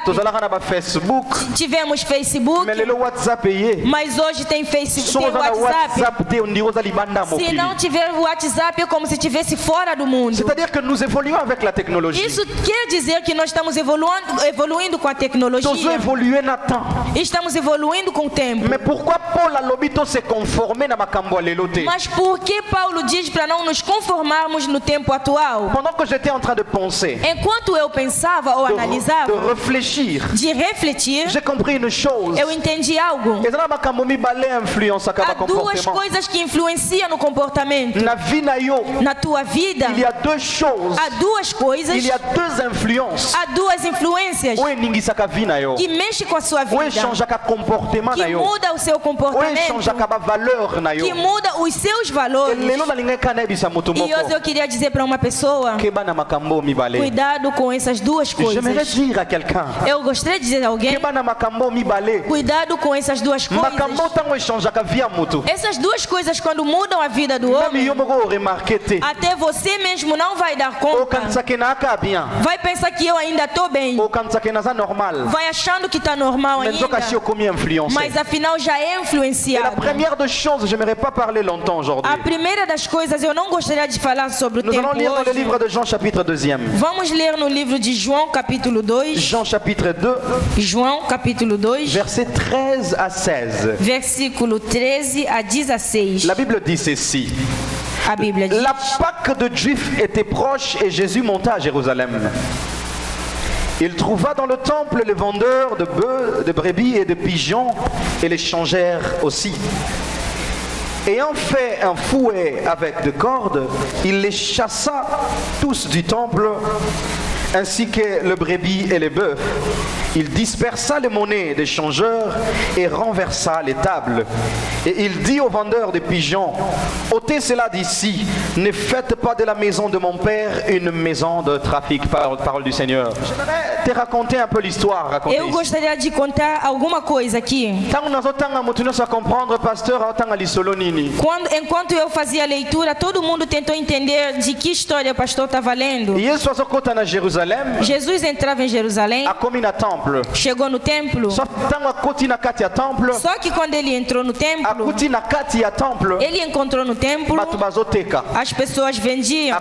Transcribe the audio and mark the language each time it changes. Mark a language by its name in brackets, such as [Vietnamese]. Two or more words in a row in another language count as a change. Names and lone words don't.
[Lingala] Tozalaka na ba Facebook. [Portuguese] Tivemos Facebook. [Lingala] Mais lelo WhatsApp ye. [Portuguese] Mas hoje tem Facebook, tem [Lingala] Soza na WhatsApp. WhatsApp te ondiro za libanda [Portuguese] Se [Lingala] mokili. [Portuguese] não tiver WhatsApp é como se estivesse fora do mundo. [French] C'est-à-dire que nous évoluons avec la technologie. [Portuguese] Isso quer dizer que nós estamos evoluindo com a [Lingala] Tozo [Portuguese] tecnologia. [Lingala] évoluer na temps. [Portuguese] Estamos evoluindo com o tempo. [French] Mais pourquoi [Lingala] Paul a lobito [French] se conformer [Lingala] na makambo ya lelo te? [Portuguese] Mas por que Paulo diz para não nos conformarmos no tempo atual? [French] Pendant que j'étais en train de penser, [Portuguese] Enquanto eu pensava ou [French] de [Portuguese] analisava, [French] réfléchir, [Portuguese] de refletir, [French] j'ai compris une chose. [Portuguese] eu entendi algo. [Lingala] Ezala makambo mibale influence akaba [Portuguese] Há duas [Lingala] comportement. [Portuguese] coisas que influenciam no comportamento. [Lingala] Na vie na yo, [Portuguese] Na tua vida, [French] il y a deux choses. [Portuguese] há duas coisas, [French] Il y a deux influences. [Portuguese] há duas influências [Lingala] Ou eningisaka vie na yo. [Portuguese] que mexem com a sua [Lingala] Ou [Portuguese] vida, [Lingala] changeaka comportement na [Portuguese] que [Lingala] yo. [Portuguese] muda o seu [Lingala] Ou [Portuguese] comportamento, [Lingala] changeaka ba valeur na yo. [Portuguese] que muda os seus valores. [Lingala] Lelo nalingai kana ebisa mutu [Portuguese] E hoje eu [Lingala] moko. [Portuguese] queria dizer para uma pessoa, [Lingala] Keba na makambo mibale. [Portuguese] cuidado com essas duas [French] J'aimerais [Portuguese] coisas. [French] dire à quelqu'un. [Portuguese] Eu gostaria de dizer a alguém, [Lingala] Keba na makambo mibale. [Portuguese] cuidado com essas duas [Lingala] Makambo [Portuguese] coisas. [Lingala] tango echangeaka vie ya mutu. [Portuguese] Essas duas coisas quando mudam a vida do [Lingala] Même [Portuguese] homem, [Lingala] yo moko remarqué te. [Portuguese] até você mesmo não vai dar conta. [Lingala] Okanisake na aka bien. [Portuguese] Vai pensar que eu ainda estou bem. [Lingala] Okanisake na za normal. [Portuguese] Vai achando que está normal [Lingala] Mais nzoka si [Portuguese] ainda. [Lingala] okomi influencé. [Portuguese] Mas afinal já é [French] Et la [Portuguese] influenciado. [French] première des choses, j'aimerais pas parler longtemps aujourd'hui. [Portuguese] A primeira das coisas, eu não gostaria de falar sobre o [French] Nous [Portuguese] tempo [French] allons lire dans le [Portuguese] hoje. [French] livre de Jean chapitre 2e. [Portuguese] Vamos ler no livro de João, capítulo 2. [French] Jean chapitre 2, [Portuguese] João, capítulo 2, [French] versets 13 à 16. [Portuguese] versículo 13 a 16. [French] La Bible dit ceci. [Portuguese] A Bíblia diz: [French] La Pâque de Juifs était proche et Jésus monta à Jérusalem. Il trouva dans le temple les vendeurs de bœufs, de brebis et de pigeons et les changèrent aussi. Ayant fait un fouet avec des cordes, il les chassa tous du temple, ainsi que le brebis et les bœufs. il dispersa les monnaies des changeurs et renversa les tables. Et il dit aux vendeurs de pigeons, ôtez cela d'ici, ne faites pas de la maison de mon père une maison de trafic. Parole du Seigneur. J'aimerais te raconter un peu l'histoire. [Portuguese] Eu gostaria de contar alguma coisa aqui. [French] Comprendre, pasteur, [Portuguese] Enquanto eu fazia a leitura, todo mundo tentou entender de que história o pastor estava lendo. Jesus entrava em Jerusalém, chegou no templo. Só que quando ele entrou no templo, ele encontrou no templo as pessoas vendiam.